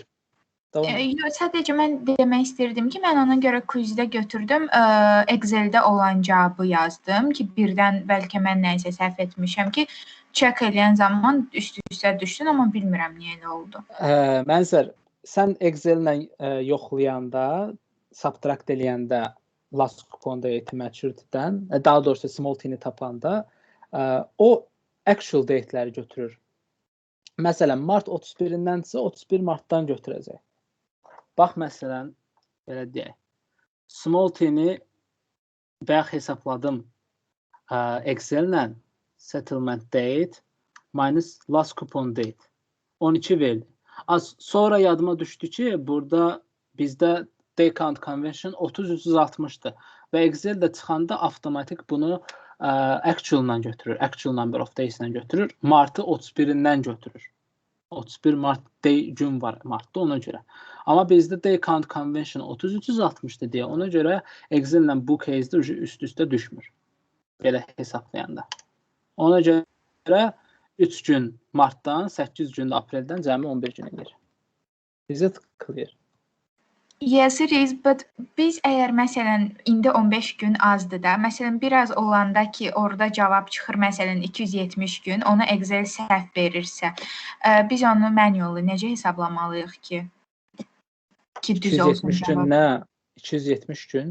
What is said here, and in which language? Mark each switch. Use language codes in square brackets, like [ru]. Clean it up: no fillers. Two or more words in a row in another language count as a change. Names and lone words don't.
[az] Sadəcə mən demək istirdim ki, mən ona görə quizdə götürdüm, Excel-də olan cavabı yazdım ki, birdən bəlkə mən nəyisə səhv etmişəm ki, check eləyən zaman üst-üstə düşdün, amma bilmirəm niyə elə oldu. Mənzər, sən Excel-lə yoxlayanda, subtract eləyəndə [en] last coupon date [az] maturity-dən, daha doğrusu [en] small t-ni [az] tapanda, o actual date-ləri götürür. Məsələn, mart 31-dənsə 31 martdan götürəcək. Bax, məsələn, belə deyək, [en] small t-ni [az] bayaq hesabladım Excel-lə [en] settlement date minus last coupon date [az] 12 verdi. Sonra yadıma düşdü ki, burada bizdə [en] day count convention [az] 30-360-dır və Excel-də çıxanda avtomatik bunu actual-la götürür, [en] actual number of days-lə [az] götürür, martı 31-dən götürür. 31 mart day gün var martda, ona görə. Amma bizdə [en] day count convention [az] 30-360-dır deyə, ona görə Excel-lə bu case-də üst-üstə düşmür. Belə hesablayanda. Ona görə 3 gün martdan, 8 gün apreldən cəmi 11 günə gəlir. [en] Is it clear? Yes, it is, but [az] biz əgər məsələn indi 15 gün azdır da, məsələn biraz olanda ki, orada cavab çıxır, məsələn 270 gün, ona Excel səhv verirsə, biz onu manually necə hesablamalıyıq ki düz olsun 270 gün nə? 270 gün?